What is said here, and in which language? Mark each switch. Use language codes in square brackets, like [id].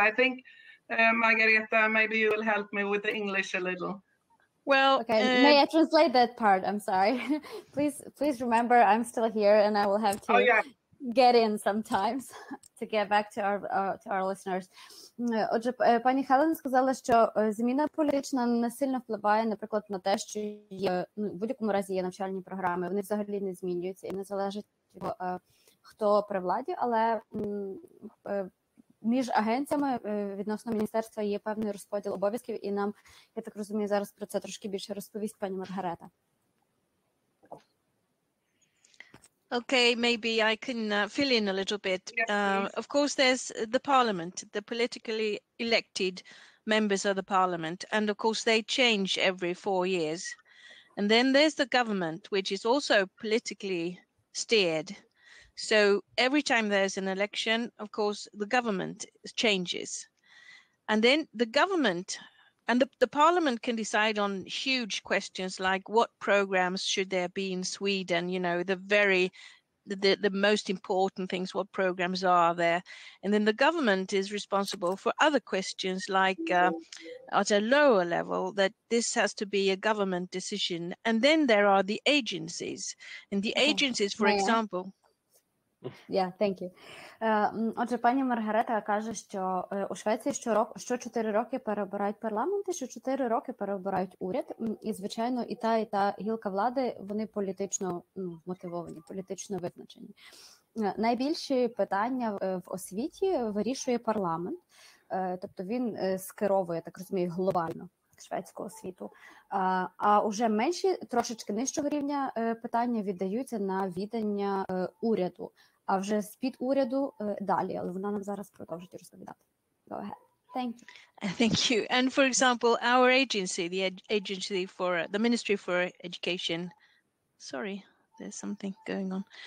[en] I think, Margareta, maybe you will help me with the English a little. Well, okay, may I translate that part? I'm sorry. Please remember, I'm still here and I will have to get in sometimes to get back to our listeners. [uk] Отже, пані Хелен сказала, що зміна політична не сильно впливає, наприклад, на те, що є, в будь-якому разі є навчальні програми, вони взагалі не змінюються і не залежить від того, хто при владі, але між агенціями відносно міністерства є певний розподіл обов'язків, і нам, я так розумію, зараз про це трошки більше розповість пані Маргарета. [en] Okay, maybe I can fill in a little bit. Of course, there's the parliament, the politically elected members of the parliament, and of course they change every 4 years. And then there's the government, which is also politically steered. So every time there's an election, of course, the government changes. And then the government and the parliament can decide on huge questions like what programs should there be in Sweden, you know, the most important things, what programs are there. And then the government is responsible for other questions like at a lower level, that this has to be a government decision. And then there are the agencies. And the agencies, for example... Yeah, thank you. [uk] Отже, пані Маргарета каже, що у Швеції що 4 роки переобирають парламент, і що 4 роки переобирають уряд. І, звичайно, і та гілка влади, вони політично мотивовані, політично визначені. Найбільші питання в освіті вирішує парламент, тобто він скеровує, так розумію, глобально шведську освіту. А уже менші, трошечки нижчого рівня питання віддаються на відання уряду, а вже з-під уряду далі, але вона нам зараз продовжить розповідати. [en] Go ahead. Thank you. Thank you. And for example, our agency, the Ministry for Education, sorry, there's something going on.